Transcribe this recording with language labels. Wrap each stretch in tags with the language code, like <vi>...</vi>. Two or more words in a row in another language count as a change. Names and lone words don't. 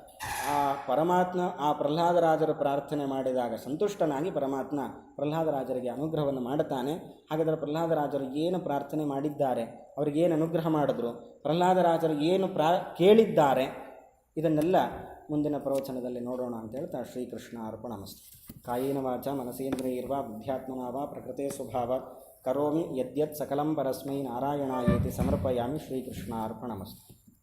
<kn>ಆ ಪ್ರಹ್ಲಾದರಾಜರು ಪ್ರಾರ್ಥನೆ ಮಾಡಿದಾಗ ಸಂತುಷ್ಟನಾಗಿ ಪರಮಾತ್ಮ ಪ್ರಹ್ಲಾದರಾಜರಿಗೆ ಅನುಗ್ರಹವನ್ನು ಮಾಡುತ್ತಾನೆ. ಹಾಗಾದರೆ ಪ್ರಹ್ಲಾದರಾಜರು ಏನು ಪ್ರಾರ್ಥನೆ ಮಾಡಿದ್ದಾರೆ, ಅವರಿಗೇನು ಅನುಗ್ರಹ ಮಾಡಿದ್ರು, ಪ್ರಹ್ಲಾದರಾಜರು ಏನು ಕೇಳಿದ್ದಾರೆ, ಇದನ್ನೆಲ್ಲ ಮುಂದಿನ ಪ್ರವಚನದಲ್ಲಿ ನೋಡೋಣ ಅಂತ ಹೇಳ್ತಾ</kn> <sa>ಶ್ರೀಕೃಷ್ಣ ಅರ್ಪಣಮಸ್ತು. ಕಾಯೇನ ವಾಚ ಮನಸೇಂದ್ರಿಯರ್ವಾ ಬುದ್ಧ್ಯಾತ್ಮನಾ ವಾ ಪ್ರಕೃತೆ ಸ್ವಭಾವ ಕರೋಮಿ ಯದ್ಯತ್ ಸಕಲಂ ಪರಸ್ಮೈ ನಾರಾಯಣಾಯೇತಿ ಸಮರ್ಪಯಾಮಿ. ಶ್ರೀಕೃಷ್ಣ ಅರ್ಪಣಮಸ್ತು.</sa>